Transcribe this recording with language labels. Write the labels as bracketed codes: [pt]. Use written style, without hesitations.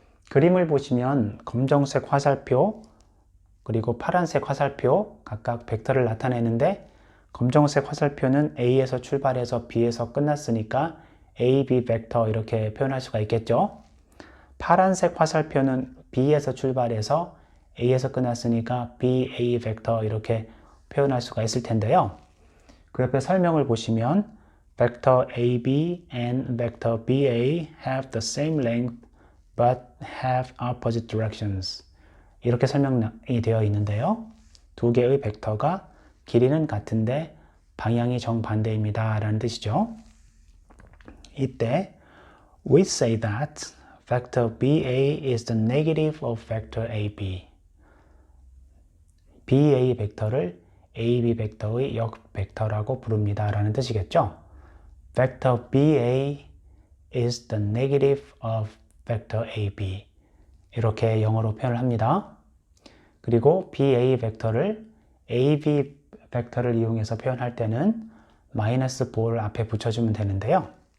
[ko] 그림을 보시면 검정색 화살표 그리고 파란색 화살표 각각 벡터를 나타내는데 검정색 화살표는 A에서 출발해서 B에서 끝났으니까 AB 벡터 이렇게 표현할 수가 있겠죠. 파란색 화살표는 B에서 출발해서 A에서 끝났으니까 BA 벡터 이렇게 표현할 수가 있을 텐데요. 그 옆에 설명을 보시면 [en] vector AB and vector BA have the same length but have opposite directions. [ko] 이렇게 설명이 되어 있는데요. 두 개의 벡터가 길이는 같은데 방향이 정반대입니다 라는 뜻이죠. 이때 [en] we say that vector BA is the negative of vector AB. [ko] BA 벡터를 AB 벡터의 역벡터라고 부릅니다 라는 뜻이겠죠. [en] Vector BA is the negative of vector AB. [ko] 이렇게 영어로 표현을 합니다. 그리고 BA 벡터를 AB 벡터를 이용해서 표현할 때는 마이너스 보를 앞에 붙여주면 되는데요.